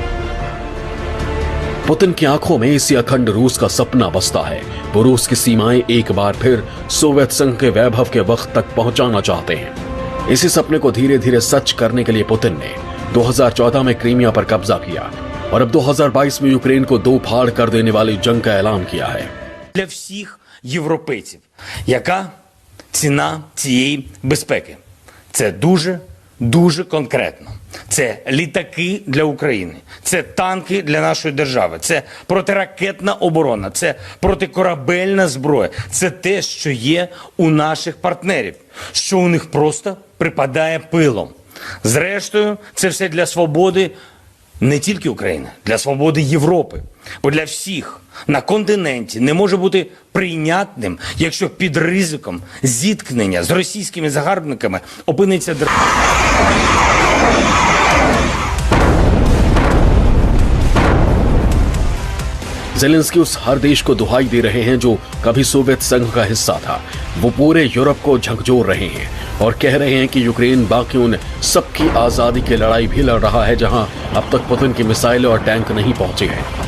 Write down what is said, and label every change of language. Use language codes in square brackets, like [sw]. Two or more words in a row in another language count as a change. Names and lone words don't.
[hi] पुतिन की आंखों में इसी अखंड रूस का सपना बसता है। वो रूस की सीमाएं एक बार फिर सोवियत संघ के वैभव के वक्त तक पहुंचाना चाहते हैं। इसी सपने को धीरे धीरे सच करने के लिए पुतिन ने 2014 में क्रीमिया पर कब्जा किया और अब 2022 में यूक्रेन को 2 फाड़ कर देने वाली जंग का ऐलान किया है। [uk] Для всіх європейців, яка ціна цієї безпеки? Це дуже конкретно. Це літаки для України, це танки для нашої держави, це протиракетна оборона, це протикорабельна зброя. Це те, що є у наших партнерів, що у них просто припадає пилом. Зрештою, це все для свободи не тільки України, для свободи Європи. Бо для всіх на континенті не може бути прийнятним, якщо під ризиком зіткнення з російськими загарбниками опиниться держава. [hi] ज़ेलेंस्की उस हर देश को दुहाई दे रहे हैं जो कभी सोवियत संघ का हिस्सा था। वो पूरे यूरोप को झकझोर रहे हैं और कह रहे हैं कि यूक्रेन बाकी उन सबकी आजादी की लड़ाई भी लड़ रहा है जहां अब तक पुतिन की मिसाइलें और टैंक नहीं पहुंचे हैं।